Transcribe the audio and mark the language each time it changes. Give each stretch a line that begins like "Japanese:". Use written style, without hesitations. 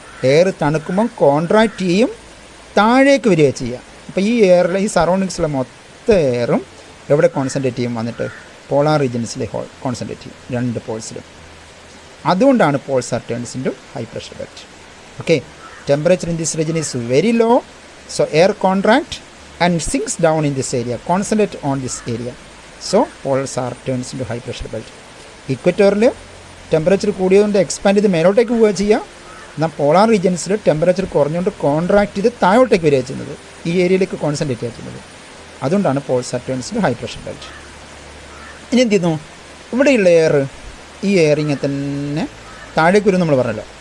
Malayalam: Air തണുക്കുമ്പം contract ചെയ്യും, താഴേക്ക് വരിക ചെയ്യുക. അപ്പോൾ ഈ എയറിൽ ഈ സറൗണ്ടിങ്സിലെ മൊത്തം എയറും എവിടെ കോൺസെൻട്രേറ്റ് ചെയ്യും, വന്നിട്ട് പോളാർ റീജിയൻസിൽ കോൺസെൻട്രേറ്റ് ചെയ്യും, രണ്ട് പോൾസിലും.
English: അതുകൊണ്ടാണ് poles are turns into high pressure belt. Okay, temperature in this region is very low, so air contract and sinks down in this area, concentrate on this area, so poles are turns into high pressure belt.
Malayalam: ഇക്വറ്റോറിൽ temperature കൂടിയതുകൊണ്ട് expand ചെയ്ത് മേലോട്ടേക്ക് പോവുക ചെയ്യുക. എന്നാൽ polar റീജിയൻസിൽ temperature കുറഞ്ഞുകൊണ്ട് contract ചെയ്ത് താഴോട്ടേക്ക് വരിക ചെയ്യുന്നത്, ഈ ഏരിയയിലേക്ക് concentrate ചെയ്യുക ചെയ്യുന്നത്. അതുകൊണ്ടാണ്
English: Poles are turns to high pressure belt.
Malayalam: ഇനി എന്ത് ചെയ്യുന്നു, ഇവിടെയുള്ള എയർ, ഈ എയർ ഇങ്ങനെ തന്നെ താഴേക്ക് വരും നമ്മൾ പറഞ്ഞല്ലോ.